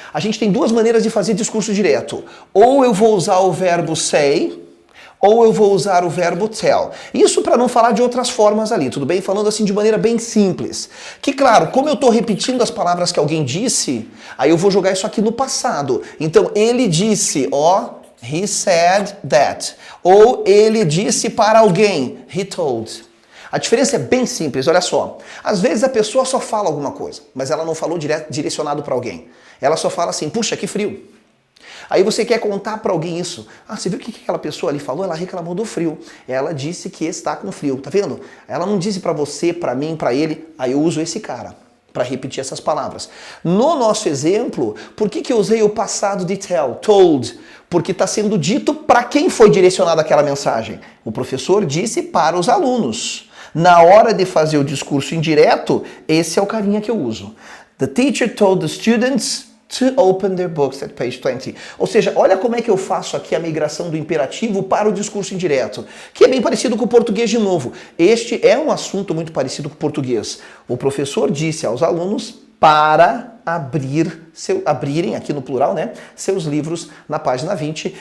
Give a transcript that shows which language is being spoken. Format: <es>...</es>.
<pt>A gente tem duas maneiras de fazer discurso direto. Ou eu vou usar o verbo say, ou eu vou usar o verbo tell. Isso para não falar de outras formas ali, tudo bem? Falando assim de maneira bem simples. Que claro, como eu estou repetindo as palavras que alguém disse, aí eu vou jogar isso aqui no passado. Então ele disse, ó,</pt> <en>he said that.</en> <pt>Ou ele disse para alguém,</pt> <en>he told.</en> <pt>A diferença é bem simples, olha só. Às vezes a pessoa só fala alguma coisa, mas ela não falou direcionado para alguém. Ela só fala assim, puxa, que frio. Aí você quer contar para alguém isso. Você viu o que aquela pessoa ali falou? Ela reclamou do frio. Ela disse que está com frio, tá vendo? Ela não disse para você, para mim, para ele. Aí eu uso esse cara para repetir essas palavras. No nosso exemplo, por que eu usei o passado de tell, told? Porque está sendo dito para quem foi direcionada aquela mensagem. O professor disse para os alunos. Na hora de fazer o discurso indireto, esse é o carinha que eu uso.</pt> <en>The teacher told the students to open their books at page 20.</en> <pt>Ou seja, olha como é que eu faço aqui a migração do imperativo para o discurso indireto, que é bem parecido com o português de novo. Este é um assunto muito parecido com o português. O professor disse aos alunos para abrirem, aqui no plural, né, seus livros na página 20.</pt>